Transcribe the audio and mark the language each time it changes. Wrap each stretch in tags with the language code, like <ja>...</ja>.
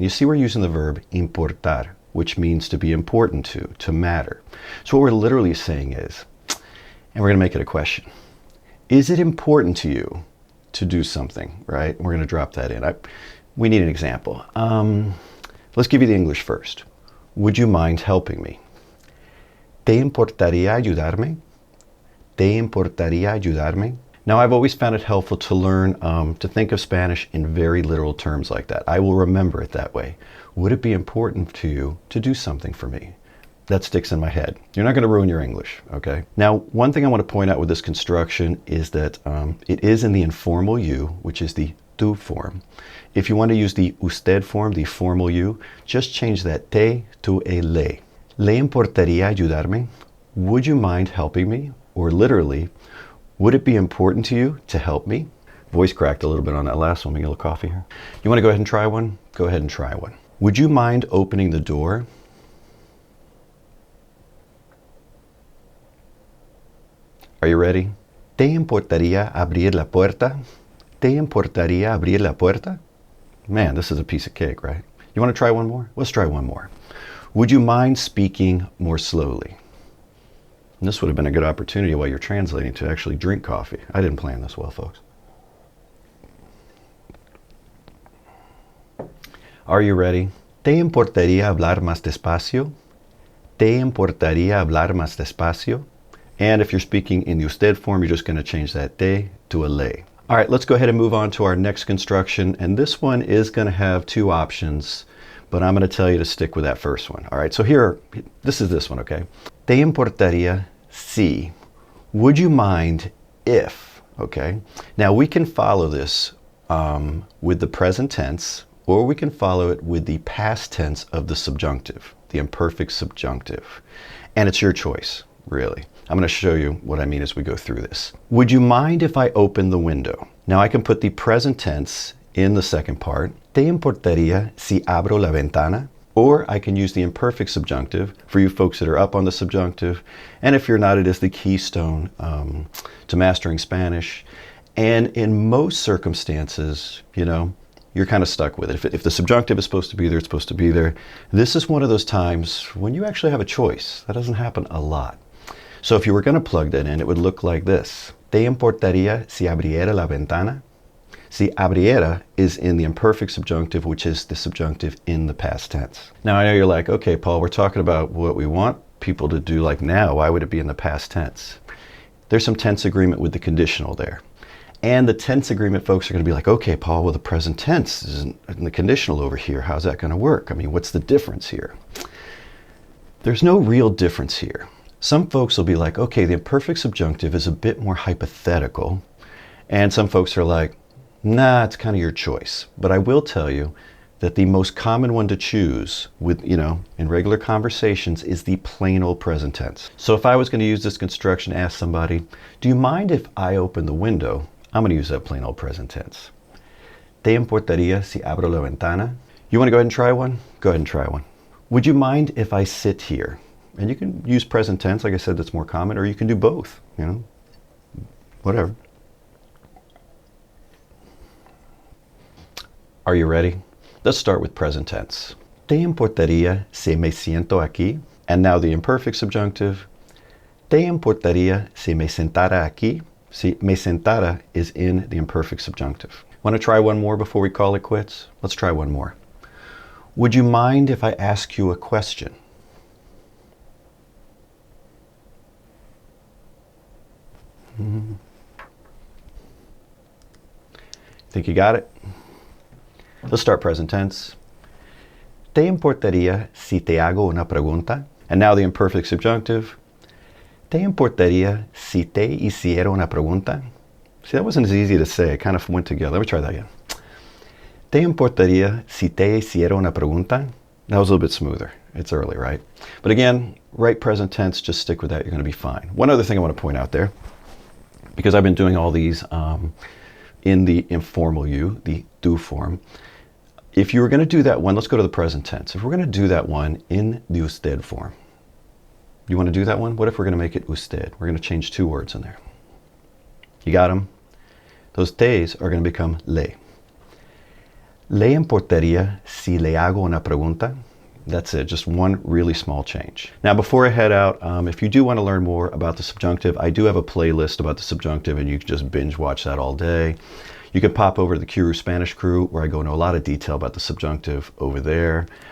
<en>And you see we're using the verb importar, which means to be important to matter. So what we're literally saying is, and we're going to make it a question, is it important to you to do something, right? We're going to drop that in. We need an example. Let's give you the English first. Would you mind helping me?</en> <es>¿Te importaría ayudarme? ¿Te importaría ayudarme?</es> <en>Now, I've always found it helpful to learn to think of Spanish in very literal terms like that. I will remember it that way. Would it be important to you to do something for me? That sticks in my head. You're not going to ruin your English, okay? Now, one thing I want to point out with this construction is that it is in the informal you, which is the tú form. If you want to use the usted form, the formal you, just change that te to a le.</en> <es>¿Le importaría ayudarme?</es> <en>Would you mind helping me? Or literally, would it be important to you to help me? Voice cracked a little bit on that last one. Make a little coffee here. You want to go ahead and try one? Go ahead and try one. Would you mind opening the door? Are you ready?</en> <es>¿Te importaría abrir la puerta? ¿Te importaría abrir la puerta?</es> <en>Man, this is a piece of cake, right? You want to try one more? Let's try one more. Would you mind speaking more slowly? And this would have been a good opportunity while you're translating to actually drink coffee. I didn't plan this well, folks. Are you ready?</en> <es>¿Te importaría hablar más despacio? ¿Te importaría hablar más despacio?</es> <en>And if you're speaking in the usted form, you're just going to change that te to a le. All right, let's go ahead and move on to our next construction. And this one is going to have two options, but I'm going to tell you to stick with that first one. All right, so here, this is this one, okay?</en> <es>Te importaría si.</es> <en>Would you mind if, okay? Now we can follow this with the present tense, or we can follow it with the past tense of the subjunctive, the imperfect subjunctive. And it's your choice, really. I'm going to show you what I mean as we go through this. Would you mind if I open the window? Now I can put the present tense in the second part.</en> <es>¿Te importaría si abro la ventana?</es> <en>Or I can use the imperfect subjunctive for you folks that are up on the subjunctive. And if you're not, it is the keystone to mastering Spanish. And in most circumstances, you know, you're kind of stuck with it. If the subjunctive is supposed to be there, it's supposed to be there. This is one of those times when you actually have a choice. That doesn't happen a lot. So if you were going to plug that in, it would look like this.</en> <es>¿Te importaría si abriera la ventana? Si abriera</es> <en>is in the imperfect subjunctive, which is the subjunctive in the past tense. Now I know you're like, okay, Paul, we're talking about what we want people to do like now. Why would it be in the past tense? There's some tense agreement with the conditional there. And the tense agreement folks are going to be like, okay, Paul, well, the present tense is in the conditional over here. How's that going to work? I mean, what's the difference here? There's no real difference here. Some folks will be like, okay, the imperfect subjunctive is a bit more hypothetical. And some folks are like, nah, it's kind of your choice. But I will tell you that the most common one to choose with, you know, in regular conversations is the plain old present tense. So if I was going to use this construction, ask somebody, do you mind if I open the window? I'm going to use that plain old present tense.</en> <es>¿Te importaría si abro la ventana?</es> <en>You want to go ahead and try one? Go ahead and try one. Would you mind if I sit here? And you can use present tense, like I said, that's more common, or you can do both, you know, whatever. Are you ready? Let's start with present tense.</en> <es>¿Te importaría si me siento aquí?</es> <en>And now the imperfect subjunctive.</en> <es>¿Te importaría si me sentara aquí?</es> <en>See, me sentara is in the imperfect subjunctive. Want to try one more before we call it quits? Let's try one more. Would you mind if I ask you a question? Think you got it? Let's start present tense.</en> <es>¿Te importaría si te hago una pregunta?</es> <en>And now the imperfect subjunctive.</en> <es>¿Te importaría si te hiciera una pregunta?</es> <en>See, that wasn't as easy to say. It kind of went together. Let me try that again.</en> <es>¿Te importaría si te hiciera una pregunta?</es> <en>That was a little bit smoother. It's early, right? But again, right present tense, just stick with that. You're going to be fine. One other thing I want to point out there, because I've been doing all these in the informal you, the do form. If you were going to do that one, let's go to the present tense. If we're going to do that one in the usted form, you want to do that one? What if we're going to make it usted? We're going to change 2 words in there. You got them? Those te's are going to become le.</en> <es>¿Le importaría si le hago una pregunta?</es> <en>That's it, just one really small change. Now, before I head out, if you do want to learn more about the subjunctive, I do have a playlist about the subjunctive, and you can just binge watch that all day. You can pop over to the Qroo Spanish Crew, where I go into a lot of detail about the subjunctive over there.</en>